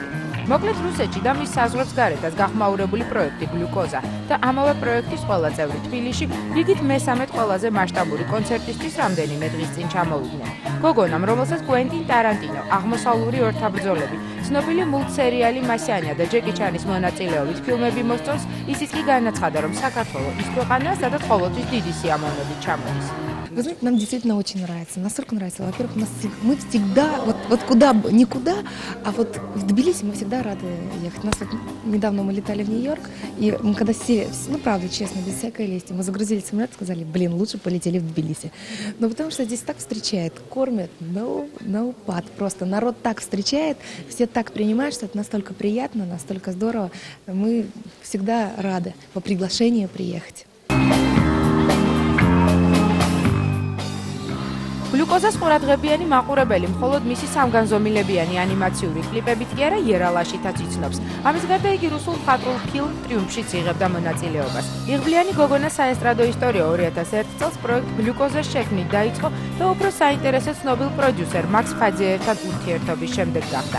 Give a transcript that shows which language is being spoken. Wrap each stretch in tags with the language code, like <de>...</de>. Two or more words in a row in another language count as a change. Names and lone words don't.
<ka>მოკლედ რუსეთში და მის საზღვრებს გარეთაც გახმაურებული პროექტი გლუკოზა და ამავე პროექტის ყველა წევრი თბილისში რიგით მესამედ ყველაზე მასშტაბური კონცერტისთვის რამდენიმე დღის წინ ჩამოვიდნენ. გოგონამ, რომელსაც კვენტინ ტარანტინო, აღმოსავლური ორთაბრძოლები, ცნობილი მულტსერიალი მასიანია და ჯეკი ჩანის მონაწილეობით фильмები მოსწონს, ისიც კი განაცხადა, რომ საქართველო ის ქვეყანაა, სადაც ყოველთვის დიდი сиамოვნებით ჩამოდის.</ka> <ru>Вы знаете, нам действительно очень нравится. Настолько нравится. Во-первых, мы всегда, вот куда бы, никуда, а вот в Тбилиси мы всегда рады ехать. Недавно мы летали в Нью-Йорк, и мы когда сели, ну правда, честно, без всякой лести, мы загрузили самолет и сказали, блин, лучше полетели в Тбилиси. Но потому что здесь так встречают, кормят, на упад просто. Народ так встречает, все так принимают, что это настолько приятно, настолько здорово. Мы всегда рады по приглашению приехать.</ru> <ka>გლუკოზას ყურადღებიანი მაყურებელი მხოლოდ მისი სამგანზომილებიანი ანიმაციური კლიპებით კი არა იერალაშითაც იცნობს. ამის გარდა იგი რუსულ მხატვრულ ფილმ ტრიუმფშიც იღებდა მონაწილეობას. იღბლიანი გოგონა საესტრადო ისტორია 2001 წელს პროექტ გლუკოზას შექმნით დაიწყო და უფრო საინტერესო ცნობილ პროდიუსერ მაქს ფაძიევთან ურთიერთობის შემდეგ გახდა.</ka>